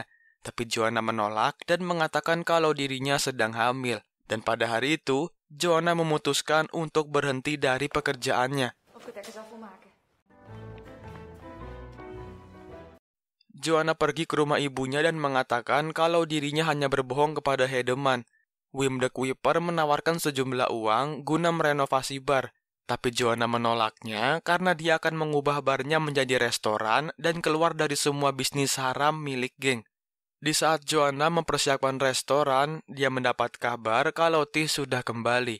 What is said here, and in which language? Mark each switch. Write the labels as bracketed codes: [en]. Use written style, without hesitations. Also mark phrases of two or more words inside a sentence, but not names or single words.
[id] Tapi Johanna menolak dan mengatakan kalau dirinya sedang hamil. Dan pada hari itu, Johanna memutuskan untuk berhenti dari pekerjaannya. Johanna pergi ke rumah ibunya dan mengatakan kalau dirinya hanya berbohong kepada Hedeman. Wim de Kuyper menawarkan sejumlah uang guna merenovasi bar. Tapi Johanna menolaknya karena dia akan mengubah barnya menjadi restoran dan keluar dari semua bisnis haram milik geng. Di saat Johanna mempersiapkan restoran, dia mendapat kabar kalau Tis sudah kembali.